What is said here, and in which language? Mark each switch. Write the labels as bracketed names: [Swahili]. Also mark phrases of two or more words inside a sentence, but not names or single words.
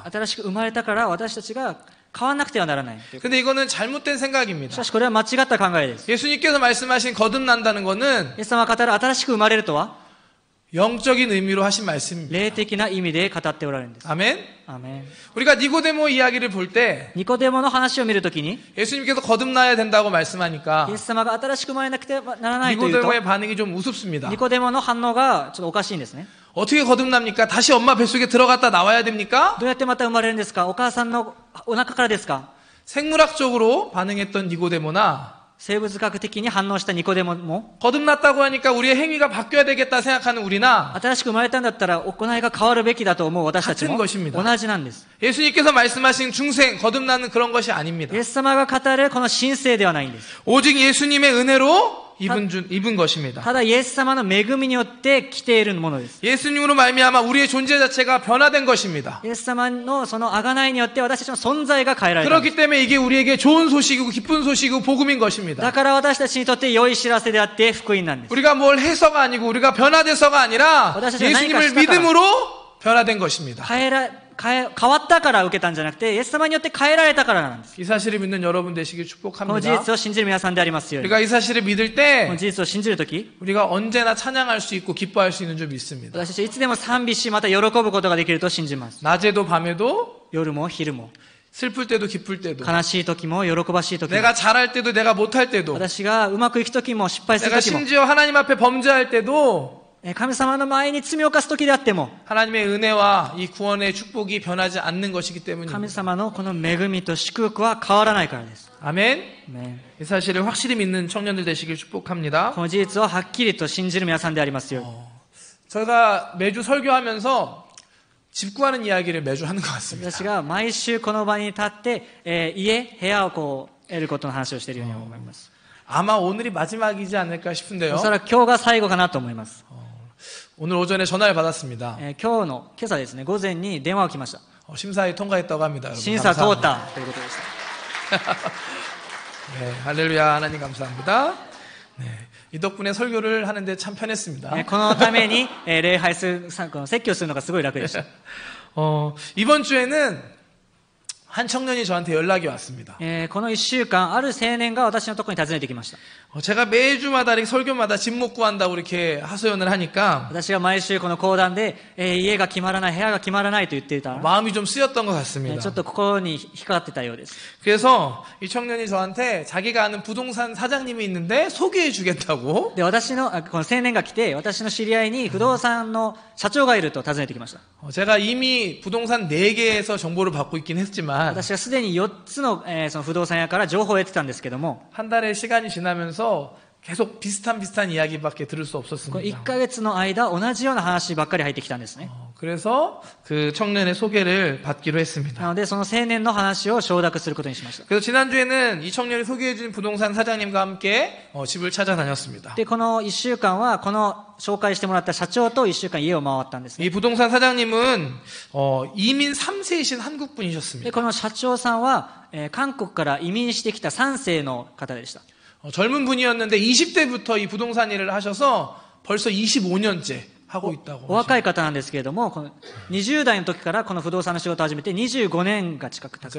[Japanese] 新しく生まれたから私たちが変わらなくてはならない。 [Korean] 근데 이거는 잘못된 [Japanese] し [Korean] 생각입니다. [Japanese] かしこれは間違った考えです。 [Korean] 예수님께서 말씀하신 거듭난다는 거는 [Japanese] イエス様が語る新しく生まれるとは [Korean] 영적인 의미로 하신 말씀입니다. [Japanese] 霊的な意味で語っておられるんです。 [Korean] 아멘. [Japanese] アーメン。 [Korean] 우리가 니고데모 이야기를 볼 때 [Japanese] ニコデモの話を見るときに [Korean] 예수님께서 거듭나야 된다고 말씀하니까 [Japanese] イエス様が新しく生まれなくてはならないというと [Korean] 니고데모의 반응이 좀 우습습니다. [Japanese] ニコデモの反応がちょっとおかしいんですね。 [Korean] 어떻게 거듭납니까? 다시 엄마 뱃속에 들어갔다 나와야 됩니까? [Japanese] どうやってまた生まれるんですか？お母さんのお腹からですか？ [Korean] 생물학적으로 반응했던 니고데모나 [Japanese] 生物学的に反応したニコデモも [Korean] 거듭났다고 하니까 우리의 행위가 바뀌어야 되겠다 생각하는 우리나 [Japanese] 新しく生まれたんだったら行いが変わるべきだと思う私たちも [Korean] 같은 것입니다. [Japanese] 同じなんです。 [Korean] 예수님께서 말씀하신 중생 거듭나는 그런 것이 아닙니다. [Japanese] イエス様が語るこの神聖ではないんです。 [Korean] 오직 예수님의 은혜로 입은 것입니다. [Japanese] ただイエス様の恵みによって来ているものです。 [Korean] 예수님으로 말미암아 우리의 존재 자체가 변화된 것입니다. [Japanese] イエス様のその贖いによって私たちの存在が変えられたんです。 [Korean] 그렇기 때문에 이게 우리에게 좋은 소식이고 기쁜 소식이고 복음인 [Japanese] だ [Korean] 것입니다. [Japanese] から私たちにとって良い知らせであって福音なんです。 [Korean] 우리가 뭘 해서가 아니고 우리가 변화돼서가 아니라 예수님을 믿음으로 변화된 것입니다. [Japanese] 変わったから受けたんじゃなくて、イエス様によって変えられたからなんです。 [Korean] 이 사실을 믿는 여러분 되시길 [Japanese] この事 [Korean] 축복합니다. [Japanese] 実を信じる皆さんでありますように。 [Korean] 우리가 이 사실을 믿을 [Japanese] こ [Korean] 때 [Japanese] の事実を信じるとき、 [Korean] 우리가 언제나 찬양할 수 있고 기뻐할 수 있는 줄 믿습니다. [Japanese] 私たちはいつでも賛美し、また喜ぶことができると信じます。 [Korean] 낮에도 밤에도 [Japanese] 夜も昼も、 [Korean] 슬플 때도 기쁠 때도 [Japanese] 悲しい時も喜ばしい時も、 [Korean] 내가 잘할 때도 내가 못할 때도 [Japanese] 私がうまくいく時も失敗する [Korean] 내가 [Japanese] 時も、 [Korean] 심지어 하나님 앞에 범죄할 때도 [Japanese] 神様の前に罪を犯す時であっても、 [Korean] 하나님의 은혜와 이 구원의 축복이 변하지 않는 것이기 [Japanese] 神 [Korean] 때문입니다. [Japanese] 様のこの恵みと祝福は変わらないからです。 [Korean] 아멘. [Japanese] ね、 [Korean] 이 사실을 확실히 믿는 청년들 되시길 축복합니다. [Japanese] この事実をはっきりと信じる皆さんでありますように。 [Korean] 저희가 매주 설교하면서 집 구하는 이야기를 매주 하는 것 같습니다. [Japanese] 私が毎週この場に立って、部屋をこう得ることの話をしているように思います。 [Korean] 아마 오늘이 마지막이지 않을까 [Japanese] お [Korean] 싶은데요. [Japanese] そらく今日が最後かなと思います。 [Korean] 오늘 오전에 전화를 받았습니다. [Japanese] 今日の今朝ですね、午前に電話が来ました。 [Korean] 심사에 통과했다고 합니다. 여러분. [Japanese] 審査通っ [Korean] 감사합니다. [Japanese] たということでした。 [Korean] 네, 할렐루야 하나님 감사합니다. 네, 이 덕분에 설교를 하는데 참 편했습니다. [Japanese] このために、礼拝する、この説教するのがすごい楽でした。 [Korean] 이번 주에는 한 청년이 저한테 연락이 왔습니다. [Japanese] この1週間、ある青年が私のところに訪ねてきました。 [Korean] 제가 매주마다 이렇게 설교마다 집 못 구한다고 이렇게 하소연을 하니까 [Japanese] 私が毎週この講談で、家が決まらない、部屋が決まらないと言っていたら、 [Korean] 마음이 좀 쓰였던 것 [Japanese] ちょ [Korean] 같습니다. [Japanese] っと心に引っかかってたようです。 [Korean] 그래서 이 청년이 저한테 자기가 아는 부동산 사장님이 있는데 소개해 주겠다고 [Japanese] で、この青年が来て、私の知り合いに不動産の社長がいると訪ねてきました。 [Korean] 제가 이미 부동산 4개에서 정보를 받고 있긴 했지만 [Japanese] 私はすでに4つの、その不動産屋から情報を得てたんですけども、 [Korean] 한 달의 시간이 지나면서 계속 비슷한 이야기밖에 들을 수 [Japanese] この [Korean] 없었습니다. [Japanese] 1ヶ月の間、同じような話ばっかり入ってきたんですね。 [Korean] 그래서 그 청년의 소개를 받기로 했습니다. [Japanese] なので、その青年の話を承諾することにしました。 [Korean] 그래서 지난주에는 이 청년이 소개해준 부동산 사장님과 함께 집을 찾아다녔습니다. [Japanese] で、この1週間は、この紹介してもらった社長と1週間家を回ったんですね。 [Korean] 이 부동산 사장님은 이민 3세이신 [Japanese] で、 [Korean] 한국분이셨습니다. [Japanese] この社長さんは、韓国から移民してきた3世の方でした。 [Korean] 젊은 분이었는데 20대부터 이 부동산 일을 하셔서 벌써 25년째 하고 있다고. [Japanese] お若い方なんですけれども、この20代の時からこの不動産の仕事を始めて25年が近く経つ。